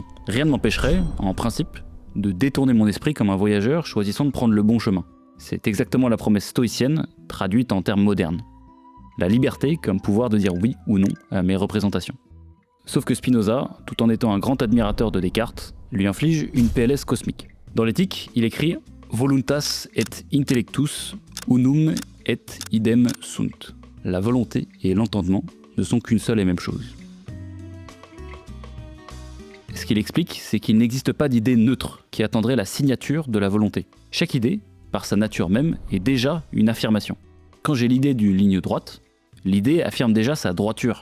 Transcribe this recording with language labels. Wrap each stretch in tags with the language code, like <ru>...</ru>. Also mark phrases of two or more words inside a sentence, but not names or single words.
<fr>Rien ne m'empêcherait, en principe, de détourner mon esprit comme un voyageur choisissant de prendre le bon chemin. C'est exactement la promesse stoïcienne, traduite en termes modernes. La liberté comme pouvoir de dire oui ou non à mes représentations. Sauf que Spinoza, tout en étant un grand admirateur de Descartes, lui inflige une PLS cosmique. Dans l'éthique, il écrit</fr> <la>« Voluntas et intellectus unum et idem sunt ».</la> <fr>La volonté et l'entendement ne sont qu'une seule et même chose. Ce qu'il explique, c'est qu'il n'existe pas d'idée neutre qui attendrait la signature de la volonté. Chaque idée, par sa nature même, est déjà une affirmation. Quand j'ai l'idée d'une ligne droite, l'idée affirme déjà sa droiture.</fr>